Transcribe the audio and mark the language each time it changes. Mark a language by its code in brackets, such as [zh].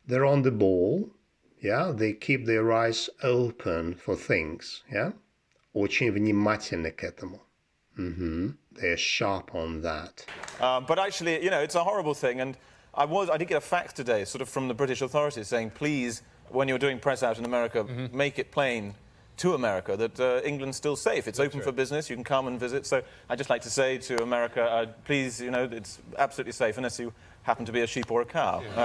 [en] They're on the ball. Yeah, they keep their eyes open for things. [ru] Yeah, очень внимательны к этому. [en] They're sharp on that. But actually, it's a horrible thing. And I did get a fax today, sort of from the British authorities, saying, please, when you're doing press out in America, make it plain to America that England's still safe. It's open for business. You can come and visit. So I'd just like to say to America, please, it's absolutely safe unless you happen to be a sheep or a cow.